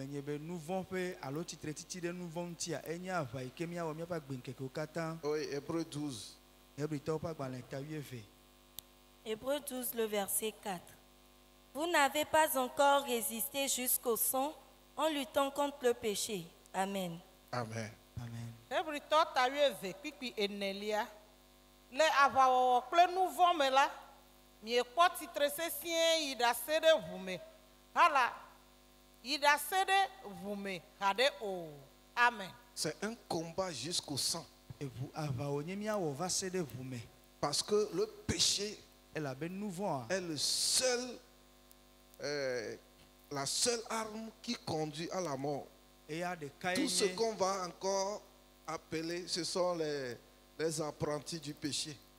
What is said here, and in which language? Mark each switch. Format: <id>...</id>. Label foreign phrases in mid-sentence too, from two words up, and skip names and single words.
<fr>Hébreux 12. Hébreux 12, le verset 4. Vous n'avez pas encore résisté jusqu'au sang en luttant contre le péché. Amen. Amen. Amen.</fr> <ee>le avawɔwɔ kple nuvɔ me la miekpɔ tsitre sesĩe yi ɖase ɖe ʋu me hala yi ɖase ɖe ʋu me haɖe o.</ee> <fr>Amen. C'est un combat jusqu'au sang. Et vous avez va se de vous. Parce que le péché est le seul, la seule arme qui conduit à la mort. Tout ce qu'on va encore appeler, ce sont les apprentis du péché.</fr>